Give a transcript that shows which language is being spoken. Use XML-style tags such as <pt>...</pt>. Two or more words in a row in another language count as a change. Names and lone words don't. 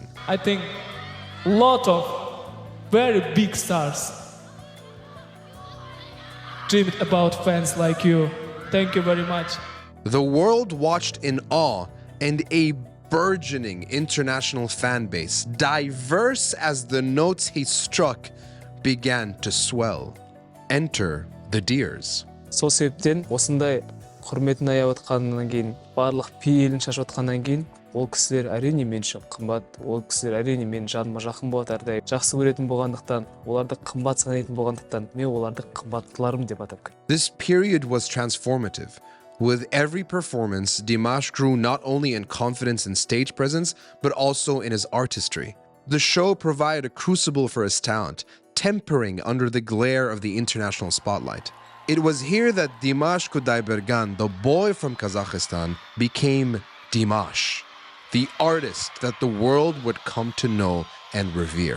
<en>I think a lot of very big stars dreamed about fans like you. Thank you very much. The world watched in awe, and a burgeoning international fan base, diverse as the notes he struck, began to swell. Enter the Deers.</en> <kk>Сол себептен осындай құрметін аяп отқаннан кейін, барлық пейілін шашып отқаннан кейін, ол кісілер әрине мен үшін қымбат, ол кісілер әрине мен жаныма жақын болады әрдайым. Жақсы көретін болғандықтан, оларды қымбат санайтын болғандықтан, мен оларды қымбаттыларым деп атап келемін.</kk> <en>This period was transformative. With every performance, Dimash grew not only in confidence and stage presence, but also in his artistry. The show provided a crucible for his talent, tempering under the glare of the international spotlight. It was here that Dimash Qudaibergen, the boy from Kazakhstan, became Dimash, the artist that the world would come to know and revere.</en>